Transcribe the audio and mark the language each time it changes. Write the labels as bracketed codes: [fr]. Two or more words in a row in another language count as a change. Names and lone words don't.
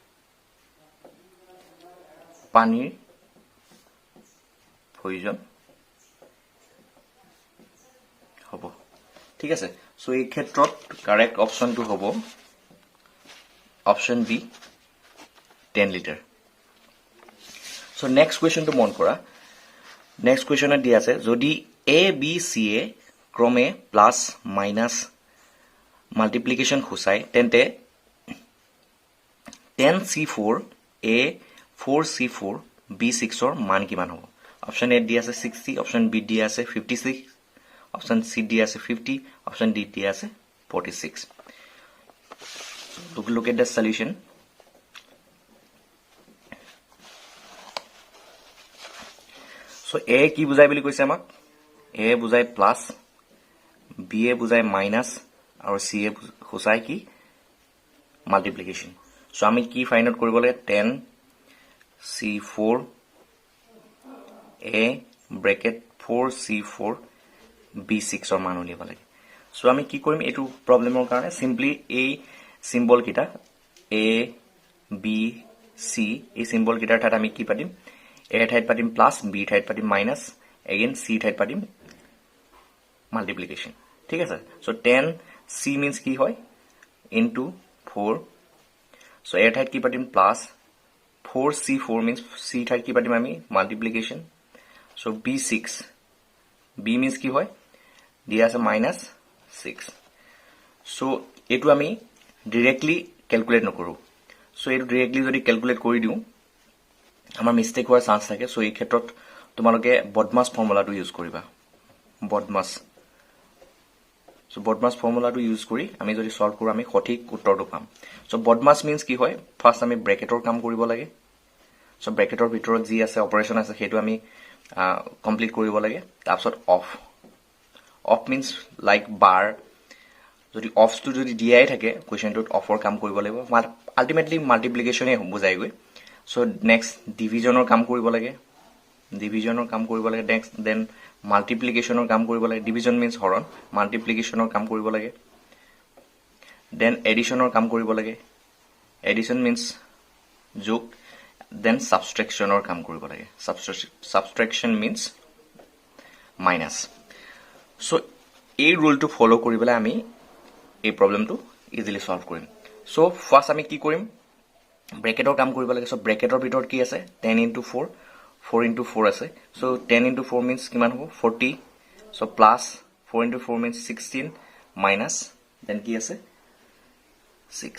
[as] পানীৰ প্ৰয়োজন হ'ব ঠিক আছে সো এই ক্ষেত্ৰত [en] correct optionটো [as] হ'ব [en] option B [as] 10 লিটাৰ [en] so next questionটো [as] মন কৰা [en] next questionত [as] দি আছে যদি এ বি সি এ ক্ৰমে [en] plus minus multiplication [as] খুচাই তেন্তে 10c4 a 4c4 b6 ৰ মান কিমান হ'ব [en] option A [as] দি আছে 60 [en] option B [as] দি আছে 56 [en] option C [as] দি আছে 50 [en] option D [as] দি আছে 46 [en] look at the solution so [as] a কি বুজাই বুলি কৈছে আমাক a বুজাই প্লাস b এ বুজাই মাইনাস আৰু c এ খুচাই কি মাল্টিপ্লিকেশন so আমি কি [en] find out [as] কৰিব লাগে 10 c4 a ব্ৰেকেট 4c4 b6 ৰ মান উলিয়াব লাগে so আমি কি কৰিম এটো প্ৰবলেমৰ কাৰণে সিম্পলি এই সিম্বল কিটা a b c এই সিম্বল কিটাৰ ঠাইত আমি কি পাতিম a ঠাইত পাতিম প্লাস b ঠাইত পাতিম মাইনাস এগেইন c ঠাইত পাতিম মাল্টিপ্লিকেশন ঠিক আছে [en] so 10 c means [as] কি হয় [en] into 4 so [as] a ঠাইত কি পাতিম প্লাস 4c4 means c ঠাইত কি পাতিম আমি মাল্টিপ্লিকেশন [en] so b6 b means [as] কি হয় দিয়া আছে মাইনাস 6 so এটো আমি [en] directly calculate [as] নকৰো so এটো ডাইৰেক্টলি যদি ক্যালকুলেট কৰি দিও আমাৰ মিস্টেক হোৱাৰ চান্স থাকে so এই ক্ষেত্ৰত তোমালোকে [en] BODMAS formulaটো use [as] কৰিবা বডমাস so [en] BODMAS formulaটো use [as] কৰি আমি যদি সলভ কৰো আমি সঠিক উত্তৰটো পাম [en] so BODMAS means [as] কি হয় ফাৰ্স্ট আমি ব্ৰেকেটৰ কাম কৰিব লাগে so ব্ৰেকেটৰ ভিতৰত যি আছে অপাৰেচন আছে হেতু আমি কমপ্লিট কৰিব লাগে তাৰপিছত [en] of means like bar [as] যদি [en] of two [as] যদি দিয়াই থাকে কোৱেশ্চনটোত অফৰ কাম কৰিব লাগিব আলটিমেটলি মাল্টিপ্লিকেশনে বুজাই গৈ [en] so next divisionৰ [as] কাম কৰিব লাগে [en] next then multiplicationৰ [as] কাম কৰিব লাগে [en] division means [as] হৰণ মাল্টিপ্লিকেশনৰ কাম কৰিব লাগে then এডিশনৰ কাম কৰিব লাগে [en] addition means [as] যোগ [en] then subtractionৰ [as] কাম কৰিব লাগে [en] subtraction means minus [as] so এই ৰুলটো ফলো কৰিবলে আমি এই প্ৰবলেমটো [en] easily solve [as] কৰিম [en] so first [as] আমি কি কৰিম ব্ৰেকেটৰ কাম কৰিব লাগে। চ' ব্ৰেকেটৰ ভিতৰত কি আছে 10 × 4 4 × 4 আছে। চ' 10 × 4 মিনছ কিমান হ'ব 40। [en] so plus 4 × 4 means [as] 16 [en] minus then [as] কি আছে 6।